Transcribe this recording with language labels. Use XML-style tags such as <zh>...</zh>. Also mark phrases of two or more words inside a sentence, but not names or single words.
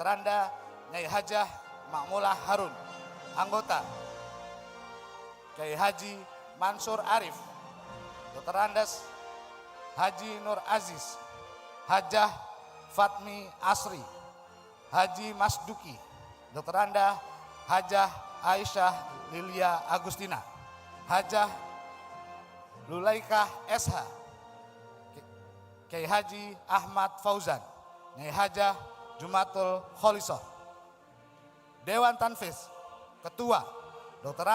<id>Anda Nyai Hajah Makmulah Harun, Anggota Kiai Haji Mansur Arif, Dr. Andes Haji Nur Aziz, Hajah Fatmi Asri, Haji Masduki, Dr. Anda Hajah Aisyah Lilia Agustina, Hajah Lulaikah SH, Kiai Haji Ahmad Fauzan, Nyai Hajah Jumatul Kholisoh. Dewan Tanfiz, Ketua Dr.</id>